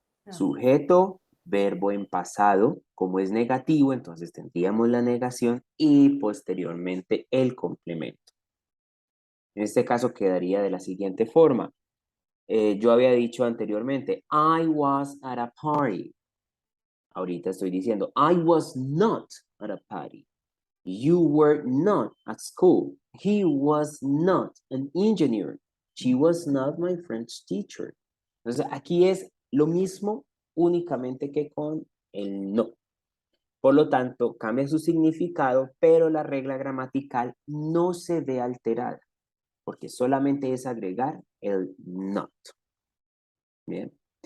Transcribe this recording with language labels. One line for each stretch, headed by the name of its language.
Spanish: Sujeto, verbo en pasado, como es negativo, entonces tendríamos la negación y posteriormente el complemento. En este caso quedaría de la siguiente forma. Yo había dicho anteriormente,
English: I was at a party.
Spanish: Ahorita estoy diciendo,
English: I was not at a party. You were not at school. He was not an engineer. She was not my French teacher.
Spanish: Entonces, aquí es lo mismo únicamente que con el no. Por lo tanto, cambia su significado, pero la regla gramatical no se ve alterada, porque solamente es agregar el not. Bien.